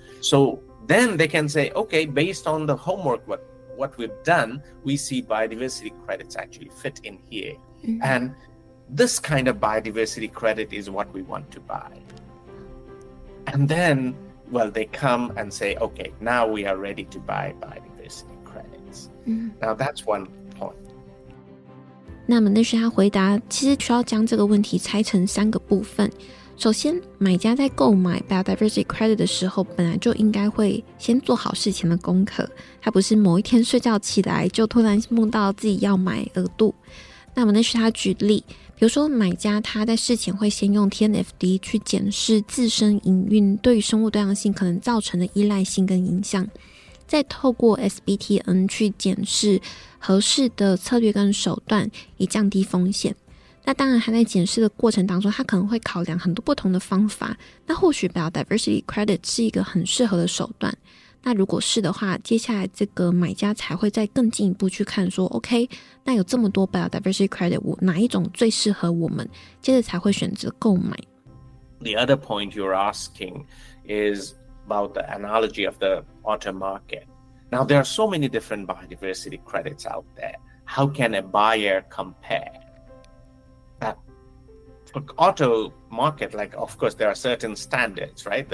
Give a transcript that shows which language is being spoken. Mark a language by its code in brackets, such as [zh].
[en] So then they can say, okay, based on the homework, what we've done, we see biodiversity credits actually fit in here. Mm-hmm. And this kind of biodiversity credit is what we want to buy. And then, they come and say, okay, now we are ready to buy biodiversity credits. Mm-hmm. Now that's one point. [zh] 那么那是他回答，其实需要将这个问题拆成3个部分。首先，买家在购买 Biodiversity Credit 的时候，本来就应该会先做好事前的功课，他不是某一天睡觉起来就突然梦到自己要买额度。那么那是他举例，比如说买家他在事前会先用 TNFD 去检视自身营运对于生物多样性可能造成的依赖性跟影响，再透过 SBTN 去检视合适的策略跟手段，以降低风险。那当然他在检视的过程当中，他可能会考量很多不同的方法，那或许 Biodiversity Credit 是一个很适合的手段。那如果是的话，接下来这个买家才会再更进一步去看说 OK， 那有这么多 Biodiversity Credit， 哪一种最适合我们，接着才会选择购买。 [en] The other point you're asking is about the analogy of the auto market. Now there are so many different biodiversity credits out there. How can a buyer compare? For auto market, of course, there are certain standards, right?